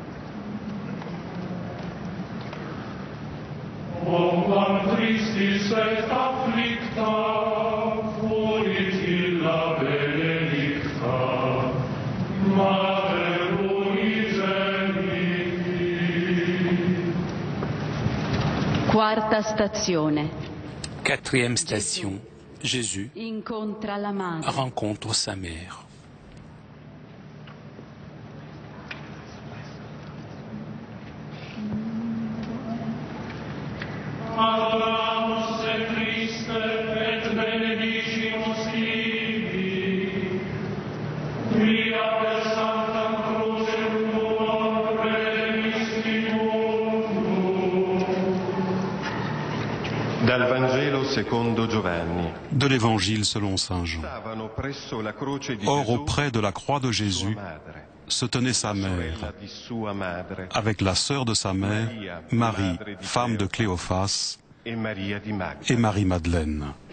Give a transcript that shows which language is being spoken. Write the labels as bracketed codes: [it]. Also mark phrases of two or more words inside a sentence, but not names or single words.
[la] Quam tristis et afflicta, fuit illa benedicta, Mater unigeniti. [it] Quarta stazione. [fr] Quatrième station, Jésus [it] Incontra la madre. [fr] rencontre sa mère. [la] Adoramus et Christe et benedicimus Ibi, via per Sanctam Crucem tuam redemisti mundo. [it] Dal Vangelo secondo Giovanni. [fr] De l'Évangile selon Saint Jean. Or, auprès de la croix de Jésus, se tenait sa mère, avec la sœur de sa mère, Marie, femme de Cléophas, et Marie-Madeleine.